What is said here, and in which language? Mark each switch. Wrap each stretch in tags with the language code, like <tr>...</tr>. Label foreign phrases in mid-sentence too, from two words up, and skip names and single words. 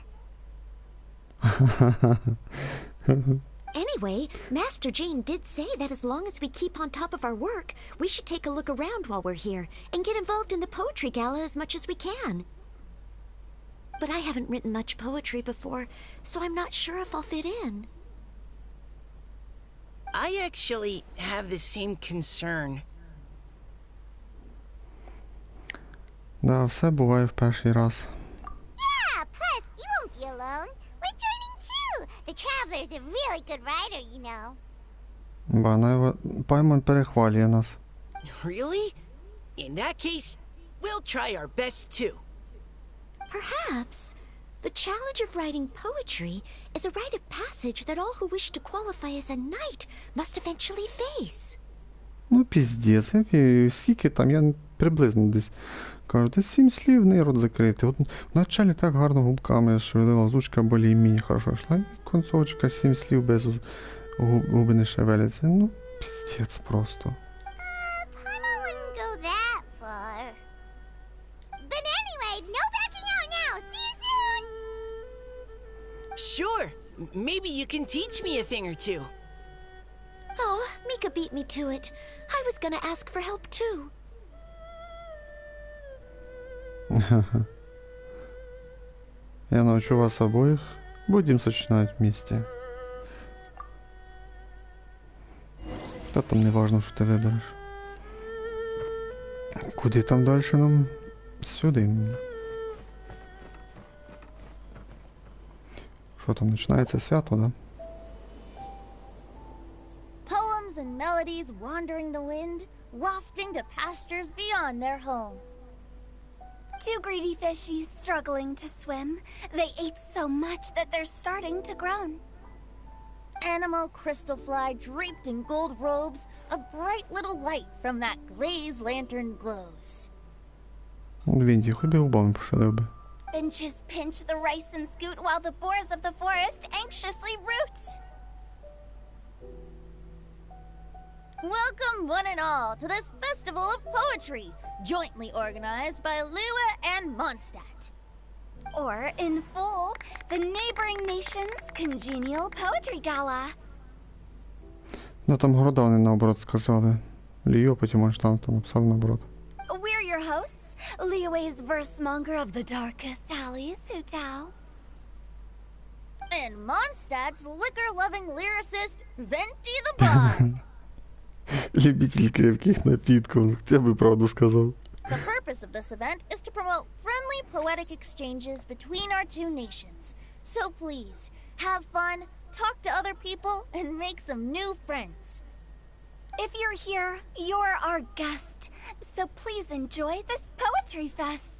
<en>Anyway, Master Jane did say that as long as we keep on top of our work, we should take a look around while we're here and get involved in the poetry gala as much as we can. But I haven't written much poetry before, so I'm not sure if I'll fit in. I actually have the same concern.</en> <uk>Да, все буває в перший раз.</uk> <en>Yeah, plus you won't be alone. We're joining too. The Traveler's a really good writer, you know.</en> <uk>Паймон перехвалює нас.</uk> <en>Really? In that case, we'll try our best too. Perhaps the challenge of writing poetry is a rite of passage that all who wish to qualify as a knight must eventually face.</en> <uk>Ну, піздець, скільки там, я приблизно десь, кажу, десь 7 слів, не рот закритий. От вначалі так гарно губками шевелила, озвучка</uk> <ru>более-менее хорошо</ru> <uk>йшла, і концовочка 7 слів без губи не шевеляться. Ну, піздець просто.</uk> <en>Paimon wouldn't go that far. But anyway, no backing out now. See you soon. Sure. Maybe you can teach me a thing or two. Oh, Mika beat me to it. I was gonna ask for help too.</en> <ru>Я научу вас обоих. Будем сочинять вместе. Та там не важно,</ru> <uk>що ти вибереш. Куди там далі нам? Сюди. Що там, починається свято, да?</uk> <en>Poems and melodies wandering the wind, wafting to pastures beyond their home. Two greedy fishies struggling to swim. They ate so much that they're starting to groan. Animal crystal fly draped in gold robes, a bright little light from that glazed lantern glows.</en> <uk>Вінді, хоч би губами пошалив би.</uk> <en>Benches pinch the rice and scoot while the boars of the forest anxiously root. Welcome one and all to this festival of poetry, jointly organized by Liyue and Mondstadt. Or, in full, the neighboring nation's congenial poetry gala.</en> <uk>Ну там города вони наоборот сказали. Ліо, потім Монштадт написав наоборот.</uk> <en>We're your hosts, Liyue's verse-monger of the darkest alleys, Hutao. And Mondstadt's liquor-loving lyricist, Venti the Bard.</en> <ru>Любитель крепких напитков, я бы правду сказал.</ru> <en>The purpose of this event is to promote friendly poetic exchanges between our two nations. So please, have fun, talk to other people, and make some new friends. If you're here, you're our guest, so please enjoy this poetry fest.</en>